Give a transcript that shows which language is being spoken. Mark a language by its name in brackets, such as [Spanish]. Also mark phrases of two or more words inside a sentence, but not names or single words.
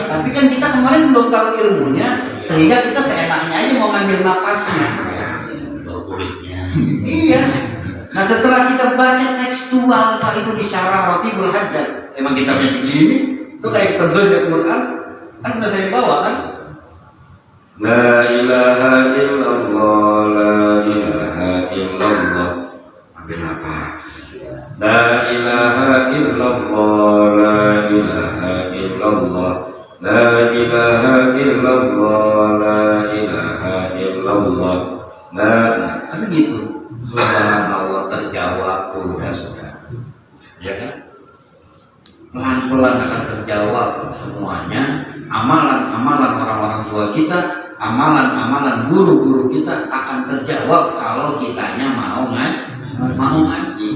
[Indonesian] Tapi kan kita kemarin belum tahu ilmunya, sehingga kita seenaknya aja mau ngambil napasnya. Kulitnya. Iya. Nah setelah kita baca tekstual Pak itu disyarah Ratibul Haddad, emang kitabnya segini, itu kayak kita belajar Quran, kan udah saya bawa kan. [Arabic] لا إله إلا الله، لا إله إلا الله. [Indonesian] Ambil nafas. [Arabic] لا إله إلا الله، لا إله إلا الله. لا إله إلا الله، لا إله إلا الله. [Indonesian] Nah, kan gitu. Subhanallah, terjawab tuh ya sudah. Ya kan? Pelan-pelan akan terjawab semuanya. Amalan-amalan orang-orang tua kita, amalan-amalan guru-guru kita akan terjawab kalau kitanya mau ngaji.